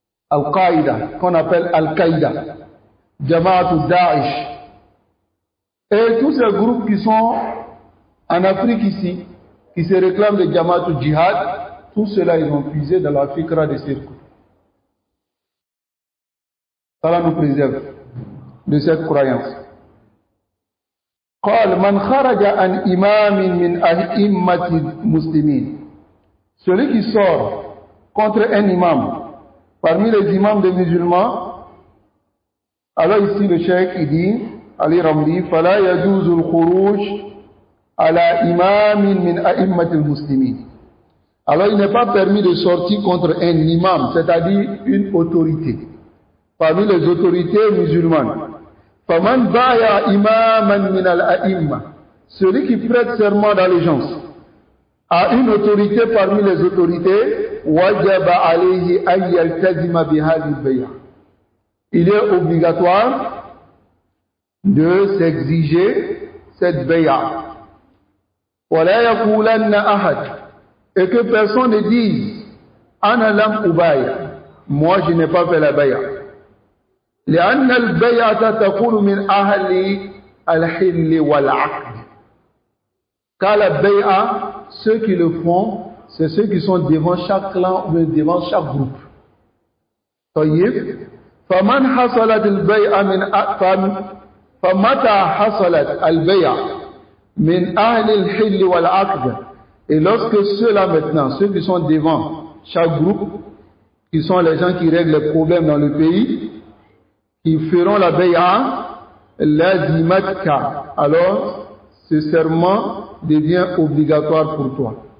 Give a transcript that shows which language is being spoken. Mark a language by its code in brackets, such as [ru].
[fr] Al-Qaïda, qu'on appelle Al-Qaïda, Jama'at Daesh, et tous ces groupes qui sont en Afrique ici, qui se réclament de Jama'at Jihad, tout cela ils ont puisé dans la fikra de Seyd Qutb. Allah nous préserve de cette croyance. [ar] قال من خرج عن إمام من أئمة المسلمين. [fr] Celui qui sort contre un imam parmi les imams des musulmans, alors ici le cheikh il dit, Ali Ramli, [ar] فلا يجوز الخروج على إمام من أئمة المسلمين. [fr] Alors il n'est pas permis de sortir contre un imam, c'est-à-dire une autorité parmi les autorités musulmanes. [ar] فَمَنْ بَايَعَ إِمَامًا مِنَ الْأَئِمَّةِ. [fr] Celui qui prête serment d'allégeance à une autorité parmi les autorités, [ar] وَجَبَ عَلَيْهِ أَنْ يَلْتَزِمَ بِهَذِهِ الْبَيْعَةِ. [fr] Il est obligatoire de s'exiger cette bay'a. [ar] وَلَا يَقُولَنَّ أَحَدٌ. [fr] Et que personne ne dise [ar] أَنَا لَمْ أُبَايَعْ. [fr] Moi je n'ai pas fait la bay'a. [ar] لأن البيعة تكون من أهل الحل والعقد. [fr] Car la bay'a, ceux qui le font, c'est ceux qui sont devant chaque clan ou devant chaque groupe. [ar] طيب فمن حصلت البيعة فمتى حصلت البيعة من أهل الحل والعقد. [fr] Et lorsque ceux-là maintenant, ceux qui sont devant chaque groupe, qui sont les gens qui règlent les problèmes dans le pays, qui feront la bay'a, [ar] lazimatka, [fr] alors ce serment devient obligatoire pour toi.